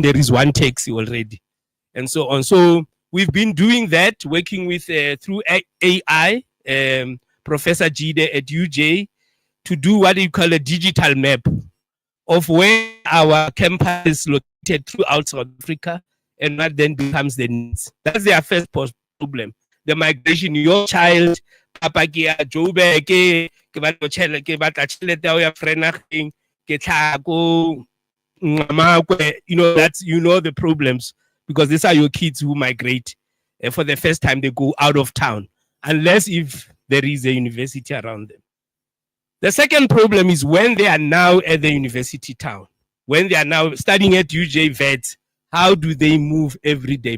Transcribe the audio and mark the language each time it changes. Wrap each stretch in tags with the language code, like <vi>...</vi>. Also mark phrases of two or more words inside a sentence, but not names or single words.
<en>There is one taxi already, and so on. So we've been doing that, working with through AI, Professor Jide at UJ, to do what you call a digital map of where our campus is located throughout South Africa, and what then becomes the needs. That's their first problem. The migration, your child,</en> <st>papa ke a Joburg, ke batla tšhelete, ke batla tšhelete ya ya frenageng, ke tlhako Ngamakwe,</st> <en>you know, that's, you know, the problems, because these are your kids who migrate for the first time. They go out of town, unless if there is a university around them. The second problem is when they are now at the university town, when they are now studying at UJ Vets, how do they move every day?</en>